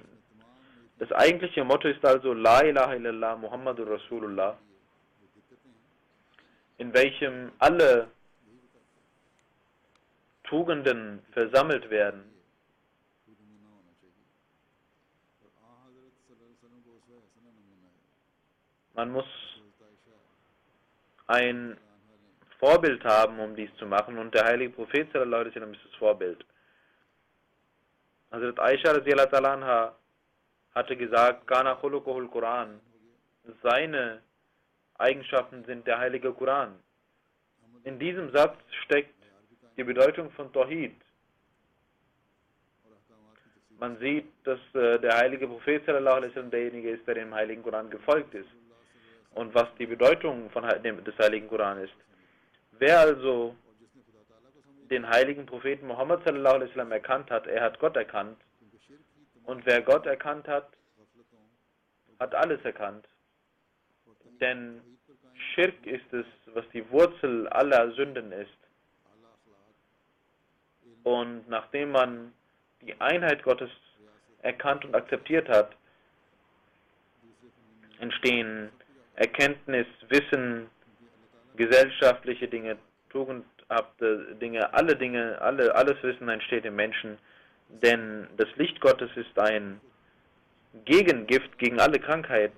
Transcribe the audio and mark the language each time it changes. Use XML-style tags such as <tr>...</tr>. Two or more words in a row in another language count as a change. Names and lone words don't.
<de>Das eigentliche Motto ist also</de> <ar>لا إله إلا الله محمد رسول الله,</ar> <de>in welchem alle Tugenden versammelt werden. Man muss ein Vorbild haben, um dies zu machen, und der heilige Prophet</de> <ar>صلى الله عليه وسلم</ar> <de>ist das Vorbild. Hazrat Aisha</de> <ar>رضي الله تعالى عنها</ar> <de>hatte gesagt,</de> <ar>كان خلقه القرآن,</ar> <de>seine Eigenschaften sind der heilige Koran. In diesem Satz steckt die Bedeutung von Tawhid. Man sieht, dass der heilige Prophet</de> <ar>صلى الله عليه وسلم</ar> <de>derjenige ist, der dem heiligen Koran gefolgt ist. Und was die Bedeutung des heiligen Koran ist. Wer also den heiligen Propheten Muhammad</de> <ar>صلى الله عليه وسلم</ar> <de>erkannt hat, er hat Gott erkannt. Und wer Gott erkannt hat, hat alles erkannt. Denn Schirk ist es, was die Wurzel aller Sünden ist. Und nachdem man die Einheit Gottes erkannt und akzeptiert hat, entstehen Erkenntnis, Wissen, gesellschaftliche Dinge, tugendhafte Dinge, alles Wissen entsteht im Menschen, denn das Licht Gottes ist ein Gegengift gegen alle Krankheiten.</de>